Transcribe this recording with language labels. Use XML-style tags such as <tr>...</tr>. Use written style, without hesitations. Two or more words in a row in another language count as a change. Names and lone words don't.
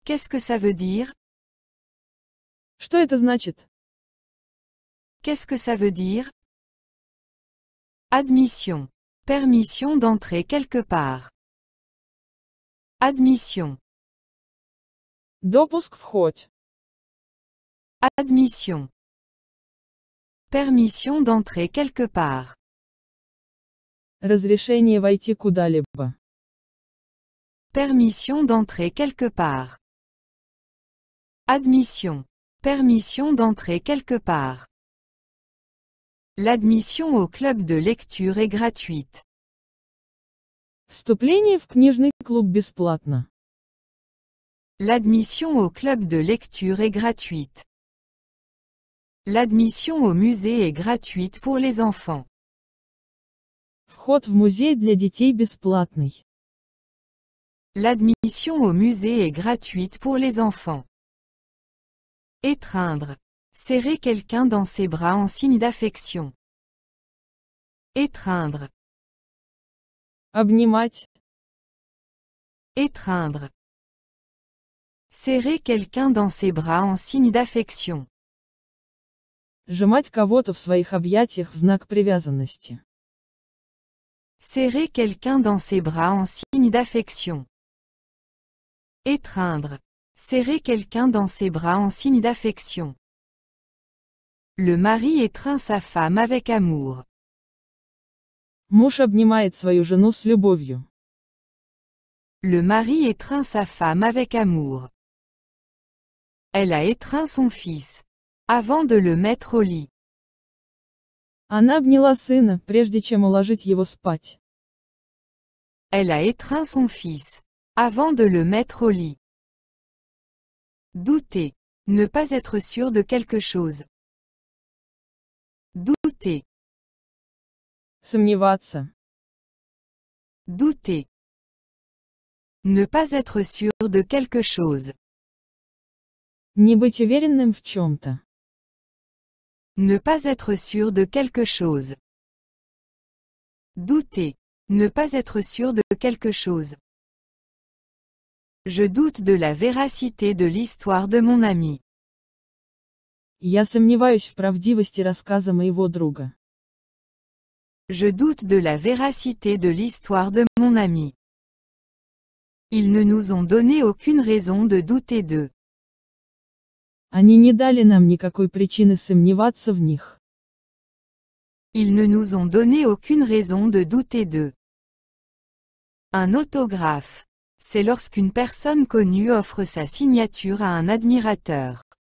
<fr>Qu'est-ce que ça veut dire?</fr> <ru>Что это значит?</ru> <fr>Qu'est-ce que ça veut dire? Admission. Permission d'entrer quelque part. Admission.</fr> <ru>Допуск вход.</ru> <fr>Admission. Permission d'entrer quelque part.</fr> <ru>Разрешение войти куда-либо.</ru> <fr>Permission d'entrer quelque part. Admission. Permission d'entrer quelque part. L'admission au club de lecture est gratuite.</fr> <ru>Вступление в книжный клуб бесплатно.</ru> <fr>L'admission au club de lecture est gratuite. L'admission au musée est gratuite pour les enfants.</fr> <ru>Вход в музей для детей бесплатный.</ru> <fr>L'admission au musée est gratuite pour les enfants. Étreindre. Serrer quelqu'un dans ses bras en signe d'affection. Étreindre.</fr> <ru>Обнимать.</ru> <fr>Étreindre. Serrer quelqu'un dans ses bras en signe d'affection.</fr> <ru>Сжимать кого-то в своих объятиях в знак привязанности.</ru> <fr>Serrer quelqu'un dans ses bras en signe d'affection. Étreindre. Serrer quelqu'un dans ses bras en signe d'affection. Le mari étreint sa femme avec amour.</fr> <ru>Муж обнимает свою жену с любовью.</ru> <fr>Le mari étreint sa femme avec amour. Elle a étreint son fils. Avant de le mettre au lit.</fr> <ru>Она обняла сына, прежде чем уложить его спать.</ru> <fr>Elle a étreint son fils. Avant de le mettre au lit. Douter. Ne pas être sûr de quelque chose. Douter.</fr> <ru>Сомневаться.</ru> <fr>Douter. Ne pas être sûr de quelque chose.</fr> <ru>Не быть уверенным в чем-то.</ru> <fr>Ne pas être sûr de quelque chose. Douter. Ne pas être sûr de quelque chose. Je doute de la véracité de l'histoire de mon ami.</fr> <ru>Я сомневаюсь в правдивости рассказа моего друга.</ru> <fr>Je doute de la véracité de l'histoire de mon ami. Ils ne nous ont donné aucune raison de douter d'eux.</fr> <ru>Они не дали нам никакой причины сомневаться в них.</ru> <fr>Ils ne nous ont donné aucune raison de douter d'eux. Un autographe. C'est lorsqu'une personne connue offre sa signature à un admirateur.</fr>